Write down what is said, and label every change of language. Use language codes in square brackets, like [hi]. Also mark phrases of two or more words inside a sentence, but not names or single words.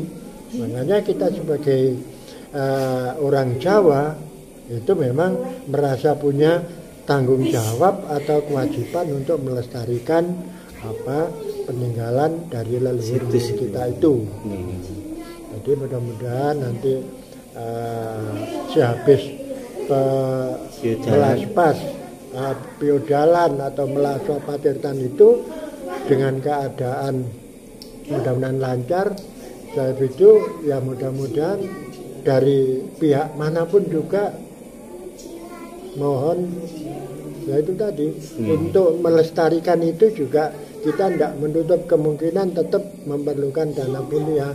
[id] Makanya kita sebagai orang Jawa itu memang merasa punya tanggung jawab atau kewajiban untuk melestarikan peninggalan dari leluhur kita itu. Jadi mudah-mudahan nanti sehabis melaspas piodalan atau melaspas Patirtan itu dengan keadaan mudah-mudahan lancar, saya itu ya mudah-mudahan dari pihak manapun juga mohon ya itu tadi untuk melestarikan itu juga kita tidak menutup kemungkinan tetap memerlukan dana punya.